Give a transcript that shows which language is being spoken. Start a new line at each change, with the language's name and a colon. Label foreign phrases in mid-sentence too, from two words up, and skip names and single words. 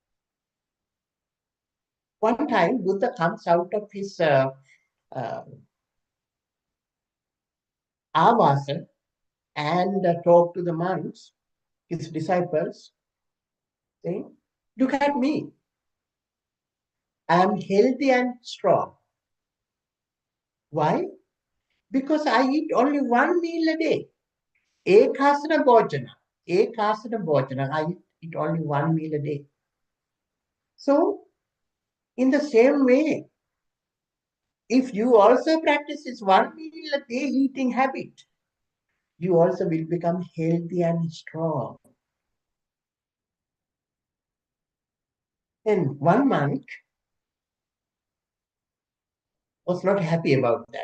English: One time, Buddha comes out of his avasa and talk to the monks, his disciples, saying, look at me. I am healthy and strong. Why? Because I eat only one meal a day.
Pali: Ekasana bhojana. Ekasana bhojana.
English: I eat only one meal a day. So, in the same way, if you also practice this one meal a day eating habit, you also will become healthy and strong. And one monk was not happy about that.